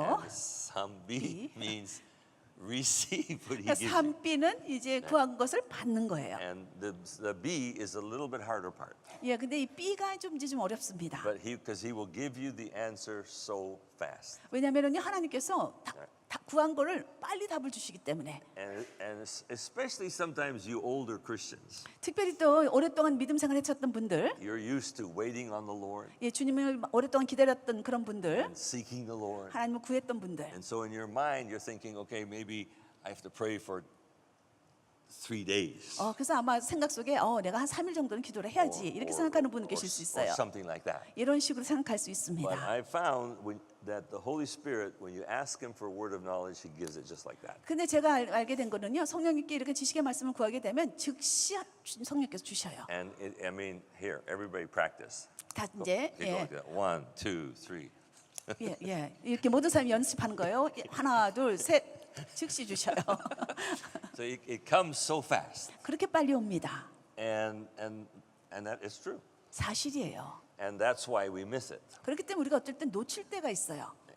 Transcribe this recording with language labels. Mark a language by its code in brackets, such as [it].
[en] And 3B means receive what He [ko] 그러니까 [en] gives you. [ko] 3B는 이제 구한 것을 받는 거예요. [en] And the B is a little bit harder part. [ko] 예, 근데 이 B가 좀 이제 좀 어렵습니다. [en] But because He will give you the answer so fast. [ko] 왜냐하면 하나님께서 다 구한 거를 빨리 답을 주시기 때문에. [en] And especially sometimes you older Christians, [ko] 특별히 또 오랫동안 믿음 생활 해쳤던 분들, [en] you're used to waiting on the Lord [ko] 예, 주님을 오랫동안 기다렸던 그런 분들, [en] and seeking the Lord. [ko] 하나님을 구했던 분들. [en] And so in your mind, you're thinking, okay, maybe I have to pray for 3 days. [ko] 그래서 아마 생각 속에 내가 한 3일 정도는 기도를 해야지 이렇게 생각하는 분 계실 수 [en] or [ko] 있어요. [en] something like that. [ko] 이런 식으로 생각할 수 [en] But [ko] 있습니다. [en] I found that the Holy Spirit, when you ask Him for a word of knowledge, He gives it just like that. [ko] 근데 제가 알게 된 거는요, 성령님께 이렇게 지식의 말씀을 구하게 되면 즉시 성령께서 주셔요. [en] And I mean, here, everybody practice. [ko] 다 이제 [en] Here, go like that. 1, 2, 3. [ko] 예, 이렇게 모든 사람이 연습하는 거예요. 하나, 둘, 셋, 즉시 주셔요. [en] So it comes so fast. [ko] 그렇게 빨리 옵니다. [en] And that is true. [ko] 사실이에요. [en] And that's why we miss it. [ko] 그렇기 때문에 우리가 어떨 땐 놓칠 때가 있어요.